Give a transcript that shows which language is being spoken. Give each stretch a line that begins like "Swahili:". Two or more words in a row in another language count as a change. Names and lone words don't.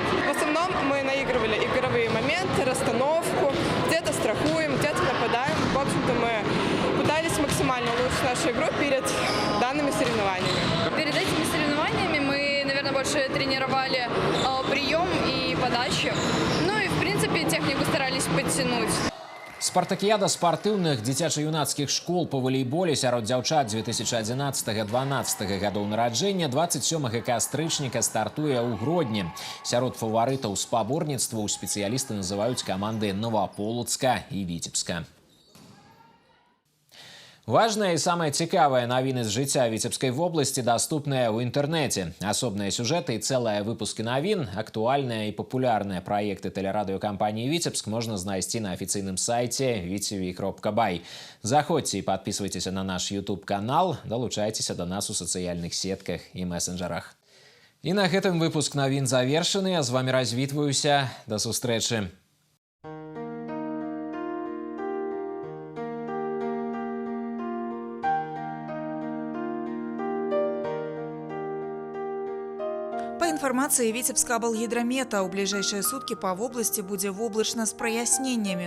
Russian: В основном мы наигрывали игровые моменты, расстановку, где-то страхуем, где-то нападаем. В общем-то, мы пытались максимально улучшить нашу игру перед данными соревнованиями. Перед этими соревнованиями мы, наверное, больше тренировали прием и подачу. Ну и, в принципе, технику старались подтянуть.
Belarusian: Спартакіяда спартыўных дзіцяча-юнацкіх школ па валейболе сярод дзяўчат 2011-2012 гадоў нараджэння 27 кастрычніка стартуе ў Гродні. Сярод фаварытаў спаборніцтваў спецыялісты называюць каманды Новаполацка і Віцебска. Важныя і самыя цікавыя навіны з жыцця Віцебскай вобласці даступныя ў інтэрнэце. Асобныя сюжэты і цэлыя выпускі навін, актуальныя і папулярныя праекты тэлерадыёкампаніі «Віцебск» можна знайсці на афіцыйным сайце vtv.by. Заходзьце і падпісвайцеся на наш YouTube-канал, далучайцеся да нас у сацыяльных сетках і месенджерах. І на гэтым выпуск навін завершаны. Я з вамі развітваюся. Да сустрэчы.
Russian: По информации Витебска-облгидромета, у ближайшие сутки по области будет воблачно с прояснениями.